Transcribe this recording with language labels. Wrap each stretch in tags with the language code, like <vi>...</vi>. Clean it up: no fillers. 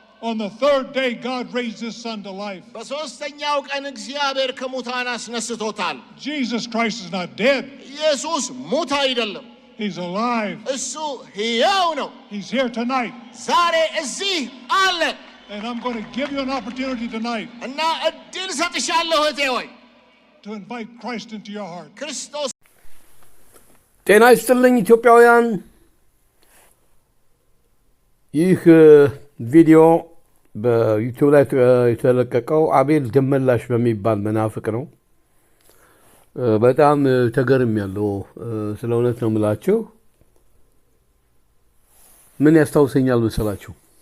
<en>On the third day, God raised his son to life.</en> <am>በሶስተኛው ቀን እግዚአብሔር ከሙታን አስነስቶታል</am> <en>Jesus Christ is not dead.</en> <am>ኢየሱስ ሙት አይደለም</am> <en>He's alive.</en> <am>እሱ ሕያው ነው</am> <en>He's here tonight.</en> <am>ዛሬ እዚህ አለ</am> <en>And I'm going to give you an opportunity tonight</en> <am>እና እድል ሰጥሻለሁ እህቴ ሆይ</am> <en>to invite Christ into your heart.</en> <am>ክርስቶስ ጤና ይስጥልኝ ኢትዮጵያውያን። ይህ ቪዲዮ በዩቲዩብ ላይ የተለቀቀው አቤል ደመላሽ በሚባል መናፍቅ ነው። በጣም ተገርሜያለሁ። ስለ እውነት ነው የምላችሁ። ምን ያስታውሰኛል መሰላችሁ?</am>